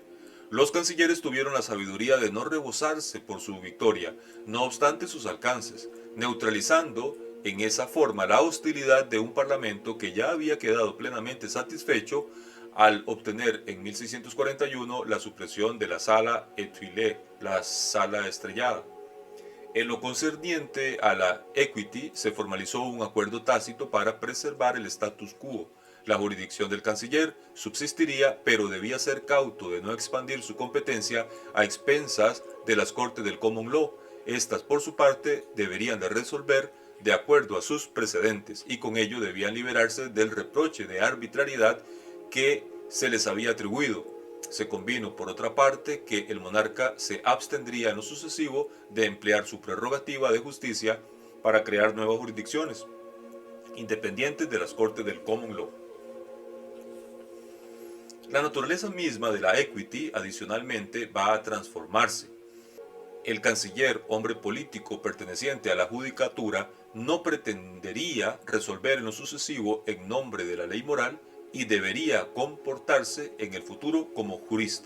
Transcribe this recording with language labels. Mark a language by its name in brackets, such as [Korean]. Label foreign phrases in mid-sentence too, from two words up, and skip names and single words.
[Spanish] Los cancilleres tuvieron la sabiduría de no rebosarse por su victoria, no obstante sus alcances, neutralizando en esa forma la hostilidad de un parlamento que ya había quedado plenamente satisfecho al obtener en 1641 la supresión de la sala étoilée, la sala estrellada. En lo concerniente a la equity, se formalizó un acuerdo tácito para preservar el [Latin] status quo. [Spanish] La jurisdicción del canciller subsistiría, pero debía ser cauto de no expandir su competencia a expensas de las cortes del [English] common law. [Spanish] Estas, por su parte, deberían de resolver de acuerdo a sus precedentes y con ello debían liberarse del reproche de arbitrariedad que se les había atribuido. Se convino, por otra parte, que el monarca se abstendría en lo sucesivo de emplear su prerrogativa de justicia para crear nuevas jurisdicciones, independientes de las cortes del [English] common law. [Spanish] La naturaleza misma de la equity, adicionalmente, va a transformarse. El canciller, hombre político perteneciente a la judicatura, no pretendería resolver en lo sucesivo en nombre de la ley moral y debería comportarse en el futuro como jurista.